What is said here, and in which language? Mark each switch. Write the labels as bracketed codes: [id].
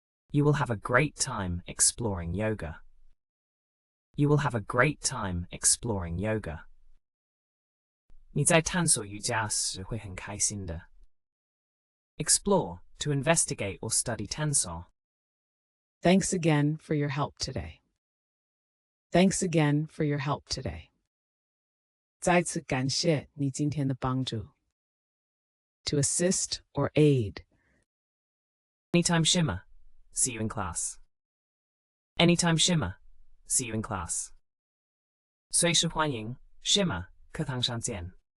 [en] You will have a great time exploring yoga. You will have a great time exploring yoga. [zh] 你在探索瑜伽时会很开心的。 [en] Explore, to investigate or study [zh] 探索。 [en] Thanks again for your help today. Thanks again for your help today. [zh] 再次感谢你今天的帮助。 [en] To assist or aid. Anytime Shimmer. See you in class. Anytime Shimmer. See you in class. [zh] 随时欢迎 Shimmer 课堂上见。